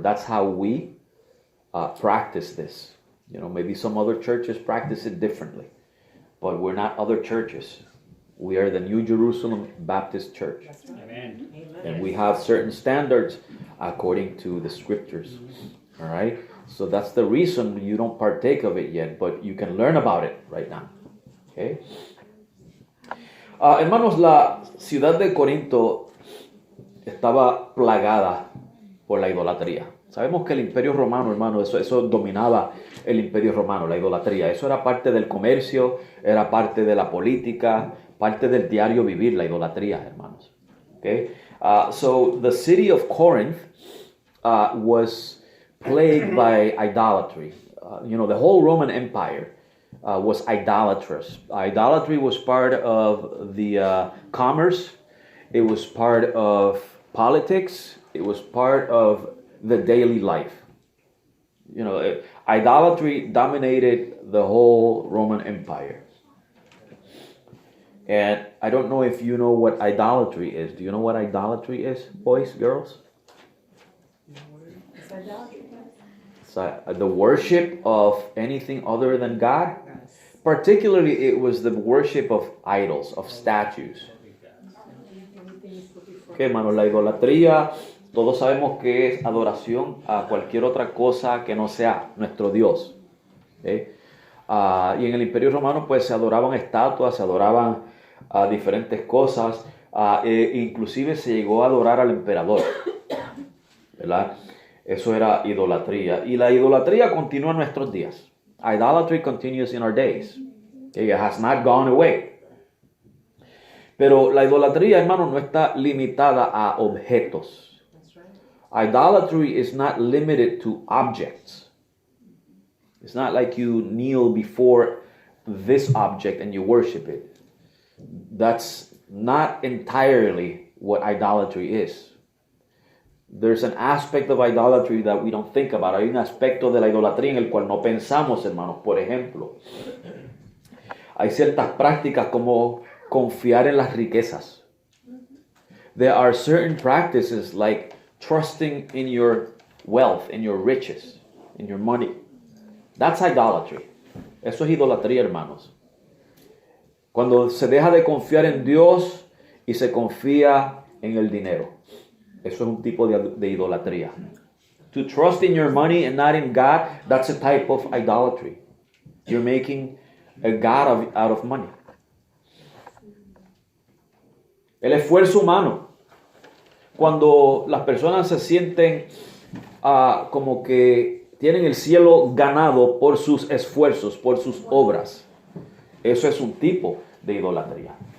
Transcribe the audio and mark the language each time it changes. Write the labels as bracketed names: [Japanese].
[English] That's how we practice this. Maybe some other churches practice it differently, but we're not other churches. We are the New Jerusalem Baptist Church. Amen. And we have certain standards according to the scriptures. All right? So that's the reason you don't partake of it yet, but you can learn about it right now. Okay? [Spanish] Hermanos, la ciudad de Corinto estaba plagada por la idolatría. Sabemos que el imperio romano, hermano, eso dominaba el imperio romano, la idolatría. Eso era parte del comercio, era parte de la política, parte del diario vivir, la idolatría, hermanos. [English] Okay? So the city of Corinth was plagued by idolatry. The whole Roman Empire was idolatrous. Idolatry was part of the commerce. It was part of politics. It was part of the daily life. You know, idolatry dominated the whole Roman Empire. And I don't know if you know what idolatry is. Do you know what idolatry is, boys, girls? It's idolatry. So, the worship of anything other than God. Particularly, it was the worship of idols, of statues. [Spanish] Ok, hermanos, la idolatría, todos sabemos que es adoración a cualquier otra cosa que no sea nuestro Dios. Okay. Y en el Imperio Romano, pues se adoraban estatuas, se adoraban diferentes cosas, inclusive se llegó a adorar al emperador, ¿verdad? Eso era idolatría. Y la idolatría continúa en nuestros días. [English] Idolatry continues in our days. Okay, it has not gone away. [Spanish] Pero la idolatría, hermano, no está limitada a objetos. [English] Idolatry is not limited to objects. It's not like you kneel before this object and you worship it. That's not entirely what idolatry is. There's an aspect of idolatry that we don't think about. [Spanish] Hay un aspecto de la idolatría en el cual no pensamos, hermanos. Por ejemplo, hay ciertas prácticas como confiar en las riquezas. [English] There are certain practices like trusting in your wealth, in your riches, in your money. That's idolatry. [Spanish] Eso es idolatría, hermanos. Cuando se deja de confiar en Dios y se confía en el dinero. Eso es un tipo de idolatría. [English] To trust in your money and not in God, that's a type of idolatry. You're making a God out of money. [Spanish] El esfuerzo humano. Cuando las personas se sienten como que tienen el cielo ganado por sus esfuerzos, por sus obras. Eso es un tipo de idolatría.